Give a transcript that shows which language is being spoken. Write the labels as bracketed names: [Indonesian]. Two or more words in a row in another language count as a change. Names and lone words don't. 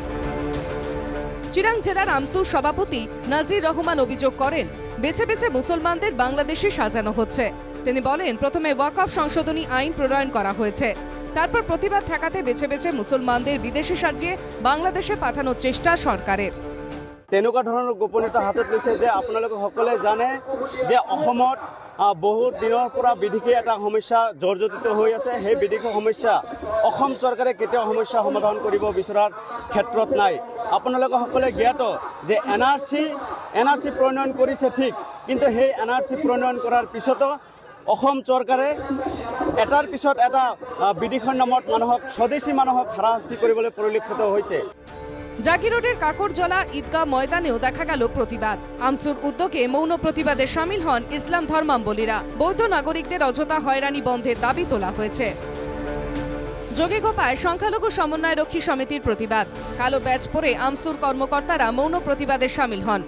[Bangla] চিরাং জেলার আমসুর সভাপতি নাজির রহমান অভিযোগ করেন, বেছে বেছে মুসলমানদের বাংলাদেশে সাজানো হচ্ছে। তিনি বলেন, প্রথমে ওয়াকফ সংশোধনী আইন প্রণয়ন করা হয়েছে, তারপর প্রতিবাদ ঠেকাতে বেছে বেছে মুসলমানদের বিদেশে সাজিয়ে বাংলাদেশে পাঠানোর চেষ্টা সরকারের। [Assamese] তেনেকুৱা ধৰণৰ গোপনীয়তা হাতত লৈছে যে আপোনালোকে সকলোৱে জানে যে অসমত বহুত দিনৰ পৰা বিদেশী এটা সমস্যা জৰ্জৰিত হৈ আছে। সেই বিদেশী সমস্যা অসম চৰকাৰে কেতিয়াও সমস্যা সমাধান কৰিব বিচৰাৰ ক্ষেত্ৰত নাই। আপোনালোকে সকলোৱে জ্ঞাত যে এনআৰচি প্ৰণয়ন কৰিছে ঠিক, কিন্তু সেই এনআৰচি প্ৰণয়ন কৰাৰ পিছতো অসম চৰকাৰে এটাৰ পিছত এটা বিদেশৰ নামত মানুহক স্বদেশী মানুহক হাৰাশাস্তি কৰিবলৈ পৰিলক্ষিত হৈছে। [Bangla] জাগিরোডের কাকরজলা ঈদগাহ ময়দানেও দেখা গেল প্রতিবাদ। আমসুর উদ্যোগে মৌন প্রতিবাদে সামিল হন ইসলাম ধর্মাবলম্বীরা। বৌদ্ধ নাগরিকদের অযথা হয়রানি বন্ধের দাবি তোলা হয়েছে। যোগীঘোপায় সংখ্যালঘু সমন্বয় রক্ষী সমিতির প্রতিবাদ। কালো ব্যাজ পরে আমসুর কর্মকর্তারা মৌন প্রতিবাদে সামিল হন।